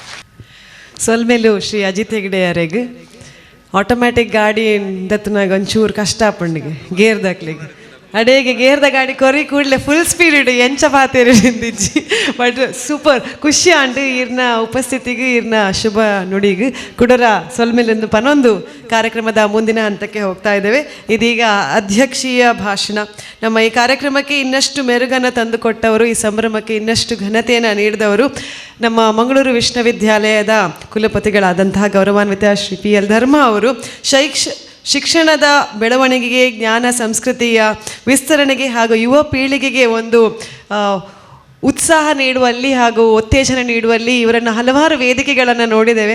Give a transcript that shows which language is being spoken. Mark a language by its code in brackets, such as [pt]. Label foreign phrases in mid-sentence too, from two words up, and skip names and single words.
[tcy] ಸೊಲ್ಮೇಲು ಶ್ರೀ ಅಜಿತ್ ಹೆಗ್ಡೆ ಯಾರೆಗೆ ಆಟೋಮ್ಯಾಟಿಕ್ ಗಾಡಿ ದತ್ತನಾಗ ಒಂಚೂರು ಕಷ್ಟ ಪಂಡಿಗೆ ಗೇರ್ ದಾಕ್ಲಿಗೆ ಅಡೇಗೆ ಗೇರ್ದ ಗಾಡಿ ಕೊರಿ ಕೂಡಲೇ [en] full speed [tcy] ಇಡು ಎಂಚ ಪಾತೇರಿ ನಿಂದಿಜ್ಜಿ ಬಟ್ ಸೂಪರ್ ಖುಷಿ ಆಂಡು ಇರ್ನ ಉಪಸ್ಥಿತಿಗೆ ಇರ್ನ ಶುಭ ನುಡಿಗೆ ಕುಡರ ಸೊಲ್ಮೇಲೆಂದು ಪನೊಂದು [kn] ಕಾರ್ಯಕ್ರಮದ ಮುಂದಿನ ಹಂತಕ್ಕೆ ಹೋಗ್ತಾ ಇದ್ದೇವೆ. ಇದೀಗ ಅಧ್ಯಕ್ಷೀಯ ಭಾಷಣ. ನಮ್ಮ ಈ ಕಾರ್ಯಕ್ರಮಕ್ಕೆ ಇನ್ನಷ್ಟು ಮೆರುಗನ್ನು ತಂದುಕೊಟ್ಟವರು, ಈ ಸಂಭ್ರಮಕ್ಕೆ ಇನ್ನಷ್ಟು ಘನತೆಯನ್ನು ನೀಡಿದವರು ನಮ್ಮ ಮಂಗಳೂರು ವಿಶ್ವವಿದ್ಯಾಲಯದ ಕುಲಪತಿಗಳಾದಂತಹ ಗೌರವಾನ್ವಿತ ಶ್ರೀ PL ಧರ್ಮ ಅವರು. ಶಿಕ್ಷಣದ ಬೆಳವಣಿಗೆಗೆ, ಜ್ಞಾನ ಸಂಸ್ಕೃತಿಯ ವಿಸ್ತರಣೆಗೆ ಹಾಗೂ ಯುವ ಪೀಳಿಗೆಗೆ ಒಂದು ಉತ್ಸಾಹ ನೀಡುವಲ್ಲಿ ಹಾಗೂ ಉತ್ತೇಜನ ನೀಡುವಲ್ಲಿ ಇವರನ್ನು ಹಲವಾರು ವೇದಿಕೆಗಳನ್ನು ನೋಡಿದ್ದೇವೆ.